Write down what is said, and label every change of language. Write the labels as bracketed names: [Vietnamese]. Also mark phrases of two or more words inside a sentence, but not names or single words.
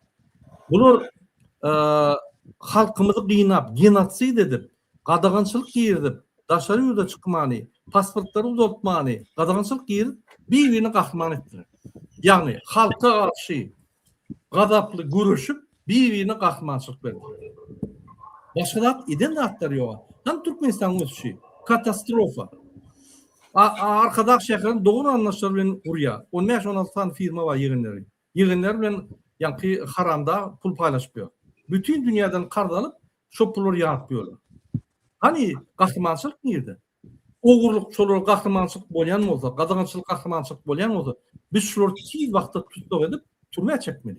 [Turkmen] Bular halkymyzy gynap, genotsid edip, gadagançylyk ýerdip, daşary ýurda çykmany, pasportlary uzatmany, gadagançylyk ýerip, bir-birini gahrman etdiler. Ýagny halka garşy gadaply görüşüp, bir-birini gahrmançylyk berdiler. Başga zat eden zatlar ýok. Tam Türkmenistan ösüşi, katastrofa. Arkadaş şäherin doğru anlaşmalar bilen gurýar. 15-16 tane firma var ýygyndary. Ýygyndary bilen ýani haramda pul paylaşýar. Bütün dünýäden kardalyp, şo pullar ýatýarlar. Hani gahrmançylyk nerede? Ogurluk şolar gahrmançylyk bolýan bolsa, gadagançylyk gahrmançylyk bolýan bolsa, biz şolary tez wagtda tutsak edip türmäge çekmeli.